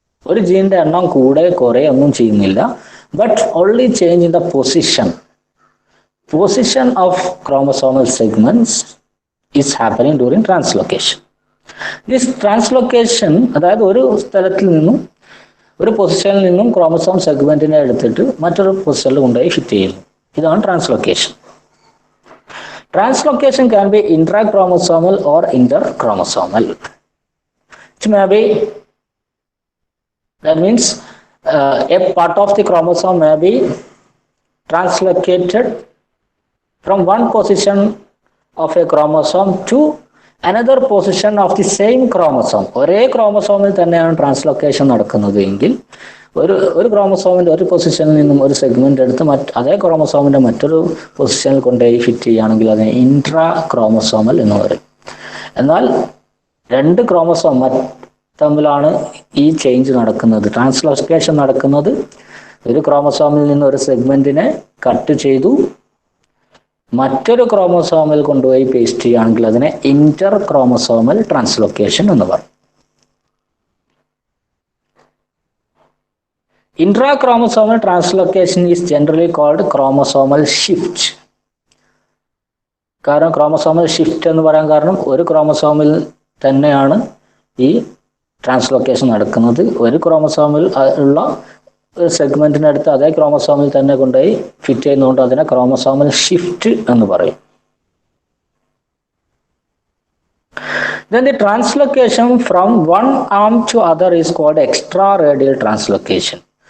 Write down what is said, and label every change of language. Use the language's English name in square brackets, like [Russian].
[Malayalam] ഒരു ജീനിന്റെ എണ്ണം കൂടെ കുറേ ഒന്നും ചെയ്യുന്നില്ല. [English] But only change in the position of chromosomal segments is happening during translocation. This translocation, [Malayalam] അതായത് ഒരു സ്ഥലത്തിൽ നിന്നും ഒരു പൊസിഷനിൽ നിന്നും ക്രോമസോം സെഗ്മെന്റിനെ എടുത്തിട്ട് മറ്റൊരു പൊസിഷനിൽ കൊണ്ടുപോയി ഫിറ്റ് ചെയ്യുന്നു. ഇതാണ് translocation. [English] Translocation can be intrachromosomal or interchromosomal. It may be, that means a part of the chromosome may be translocated from one position of a chromosome to another position of the same chromosome. [Malayalam] ഒരേ ക്രോമസോമിൽ തന്നെയാണ് translocation നടക്കുന്നത് എങ്കിൽ ഒരു ക്രോമസോമിന്റെ ഒരു പൊസിഷനിൽ നിന്നും ഒരു segment എടുത്ത് അതേ ക്രോമസോമിന്റെ മറ്റൊരു പൊസിഷനിൽ കൊണ്ടുപോയി ഫിറ്റ് ചെയ്യുകയാണെങ്കിൽ അതിനെ ഇൻട്രാ ക്രോമസോമൽ എന്ന് പറയും. എന്നാൽ രണ്ട് ക്രോമസോം തമ്മിലാണ് ഈ ചേഞ്ച് നടക്കുന്നത്, ട്രാൻസ്ലൊക്കേഷൻ നടക്കുന്നത്. ഒരു ക്രോമസോമിൽ നിന്ന് ഒരു സെഗ്മെന്റിനെ കട്ട് ചെയ്തു മറ്റൊരു ക്രോമസോമിൽ കൊണ്ടുപോയി പേസ്റ്റ് ചെയ്യുകയാണെങ്കിൽ അതിനെ ഇന്റർ ക്രോമസോമൽ ട്രാൻസ്ലൊക്കേഷൻ എന്ന് പറയും. [English] Intrachromosomal translocation is generally called chromosomal shift. [Malayalam] കാരണം ക്രോമസോമൽ ഷിഫ്റ്റ് എന്ന് പറയാൻ കാരണം ഒരു ക്രോമസോമിൽ തന്നെയാണ് ഈ ട്രാൻസ്ലൊക്കേഷൻ നടക്കുന്നത്. ഒരു ക്രോമസോമിൽ ഉള്ള ഒരു സെഗ്മെന്റിനടുത്ത് അതേ ക്രോമസോമിൽ തന്നെ കൊണ്ടുപോയി ഫിറ്റ് ചെയ്യുന്നതുകൊണ്ട് അതിനെ ക്രോമസോമൽ ഷിഫ്റ്റ് എന്ന് പറയും. [English] Then the translocation from one arm to other is called extraradial translocation.